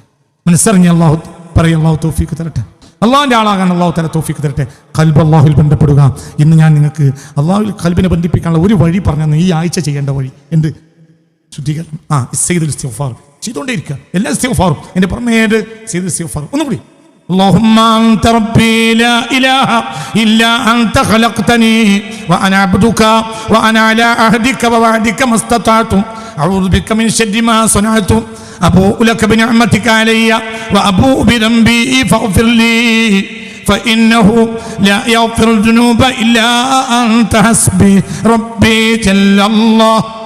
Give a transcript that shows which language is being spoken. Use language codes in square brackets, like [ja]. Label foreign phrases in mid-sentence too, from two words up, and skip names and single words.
[ml] മനസ്സറിഞ്ഞ് അള്ളാഹു പറയും അള്ളാഹു തൗഫീഖ് തരട്ടെ. അള്ളാഹിൻ്റെ ആളാകാൻ [ar] الله تعالى [ml] തൗഫീഖ് തരട്ടെ. ഖൽബ് അള്ളാഹുവിൽ ബന്ധപ്പെടുക. ഇന്ന് ഞാൻ നിങ്ങൾക്ക് അള്ളാഹുവിൽ ഖൽബിനെ ബന്ധിപ്പിക്കാനുള്ള ഒരു വഴി പറഞ്ഞു. ഈ ആഴ്ച ചെയ്യേണ്ട വഴി എന്ത്? ശുദ്ധീകരണം. [ar] سيد الاستغفار [ml] ചെയ്തുകൊണ്ടേയിരിക്കുക. എല്ലാ ഇസ്തിഗ്ഫാറും എൻ്റെ പുറമേത് [ar] سيد الاستغفار. ഒന്നുകൂടി اللهم أنت ربي لا إله إلا أنت خلقتني وأنا عبدك وأنا على عهدك ووعدك ما استطعت أعوذ بك من شر ما صنعت أبوء لك بنعمتك علي وأبوء بذنبي فاغفر لي فإنه لا يغفر الذنوب إلا أنت حسبي ربي جل الله.